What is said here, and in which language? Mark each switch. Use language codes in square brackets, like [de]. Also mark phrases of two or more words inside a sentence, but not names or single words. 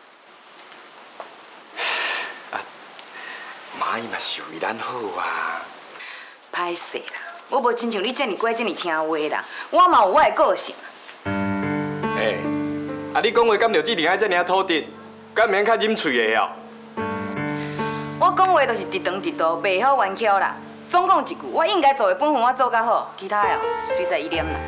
[nan] 妈伊嘛是为咱好啊。歹势啦，我无亲像你遮尔乖、遮尔听话啦，我嘛有我的个性。哎，啊你讲话敢着只定爱遮尔土直，敢免较忍喙的哦？我讲话就是直肠直肚，袂晓弯曲啦。总讲一句，我应该做的本分我做甲好，其他的随在伊念啦。